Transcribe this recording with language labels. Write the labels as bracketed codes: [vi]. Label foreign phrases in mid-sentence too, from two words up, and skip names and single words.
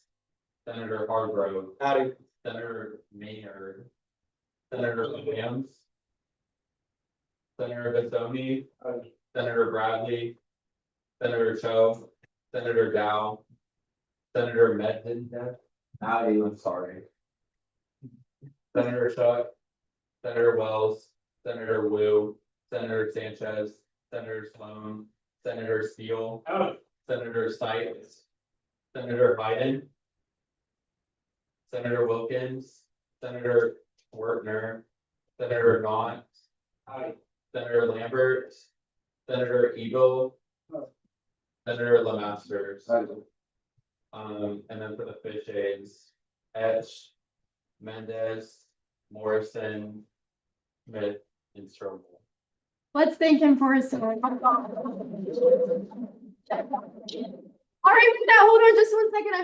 [en] Senator Hargrove. Howdy. Senator Maynard. Senator Williams. Senator Bassoni. Senator Bradley. Senator Cho. Senator Dow. Senator Medvedev. Howdy, I'm sorry. Senator Chuck. Senator Wells. Senator Wu. Senator Sanchez. Senator Sloan. Senator Steele. Senator Sykes. Senator Biden. Senator Wilkins. Senator Wertner. Senator Knott. Senator Lambert. Senator Eagle. Senator Lemasters. And then for the fish aids, Etch, Mendez, Morrison, Smith, and Strobel. Let's thank him for his service. All right, with that, hold on just 1 second.